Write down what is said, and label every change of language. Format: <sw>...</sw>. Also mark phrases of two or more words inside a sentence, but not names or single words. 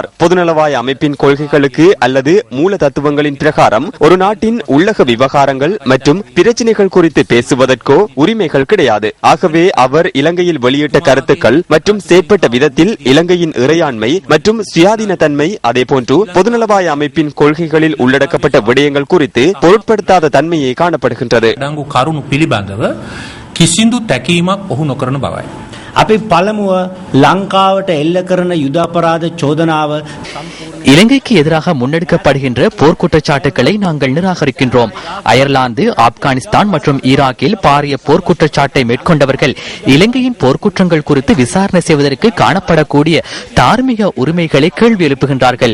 <ta>பொதுநலவாய அமைப்பின் கொள்கைகளுக்கு அல்லது மூல தத்துவங்களின் பிரகாரம் ஒரு நாட்டின் உள்ளக விவகாரங்கள் மற்றும் பிரச்சினைகள் குறித்து பேசுவதற்கோ உரிமைகள் கிடையாது. ஆகவே அவர் இலங்கையில் வெளியிட்ட கருத்துக்கள் மற்றும் செயற்பட்ட விதத்தில் இலங்கையின் இறையாண்மை மற்றும் சுயாதீன தன்மை, அதேபோன்று பொதுநலவாய அமைப்பின் கொள்கைகளில் உள்ளடக்கப்பட்ட விடயங்கள் குறித்து பொருட்படுத்தாத தன்மையை காணப்படுகின்றது.</ta> <si>කිසිදු තැකීමක් ඔහු නොකරන බවයි. අපි පළමුව ලංකාවට එල්ල කරන යුදාපරාධ චෝදනාව</si> <ta>இலங்கைக்கு எதிராக முன்னெடுக்கப்படுகின்ற போர்க்குற்றச்சாட்டுகளை நாங்கள் நிராகரிக்கின்றோம். அயர்லாந்து, ஆப்கானிஸ்தான் மற்றும் ஈராக்கில் பாரிய போர்க்குற்றச்சாட்டை மேற்கொண்டவர்கள் இலங்கையின் போர்க்குற்றங்கள் குறித்து விசாரணை செய்வதற்கு காணப்படக்கூடிய தார்மீக உரிமைகளை கேள்வி எழுப்புகின்றார்கள்.</ta>